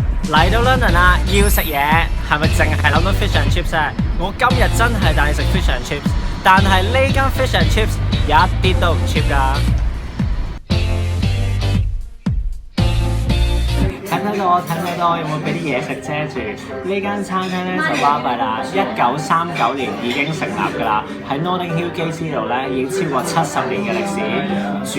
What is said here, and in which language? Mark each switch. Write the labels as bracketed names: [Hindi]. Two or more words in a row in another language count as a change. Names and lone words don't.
[Cantonese] 嚟到 London 啦，要食嘢係咪淨係諗到 [English] fish and chips [Cantonese] 啫？我今日真係帶你食 [English] fish and chips， [Cantonese] 但係呢間 [English] fish and chips [Cantonese] 一啲都唔 cheap 㗎。睇到，有冇俾啲嘢食遮住？呢間餐廳咧就巴閉啦，1939年已經成立㗎啦，喺 Notting Hill Gate 呢度咧已經超過70年嘅歷史。